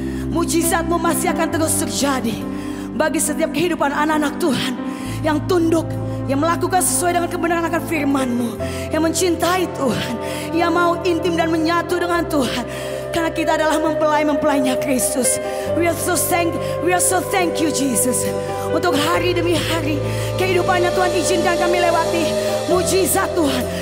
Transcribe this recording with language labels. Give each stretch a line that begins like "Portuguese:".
Indonesian: Mujizat-Mu masih akan terus terjadi bagi setiap kehidupan anak-anak Tuhan yang tunduk, yang melakukan sesuai dengan kebenaran akan firman-Mu, yang mencintai Tuhan, yang mau intim dan menyatu dengan Tuhan. Karena kita adalah mempelai-mempelainya Kristus.
English: We are so thank you Jesus.
Indonesian: Untuk hari demi hari kehidupannya Tuhan izinkan kami lewati mujizat Tuhan.